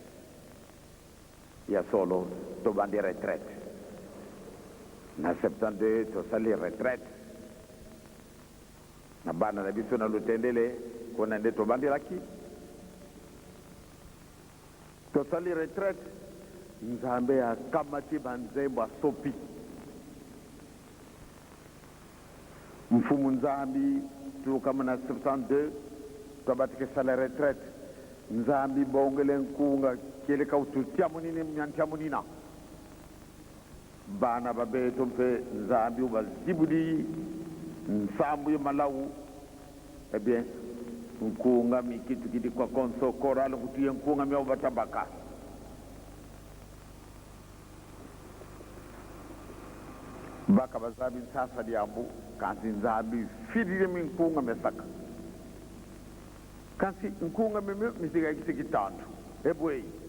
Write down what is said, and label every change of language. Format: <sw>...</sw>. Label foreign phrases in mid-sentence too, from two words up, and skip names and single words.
<ln>ya solo tobandi retraite na 72 tosali retraite na bana na biso na lutendele kona nde tobandelaki tosali retraite nzambe akamati banzembo asopi</ln> <kg>mfumu nzambi tukama na 72 twabatike sala retraite nzambi bongele nkunga keleka ututia munini mnyantia munina bana babeto mpe nzambi ubazibudi nsambu ye malawu</kg> <fr>eh bien</fr> <kg>nkunga mi kitu kiti kwa konso koralo kutiye nkunga mi obatabaka baka bazabi sasa diambu kansi nzabi fidire mi nkunga mesaka kansi nkunga mi siga kisiki tantu ebwei</kg>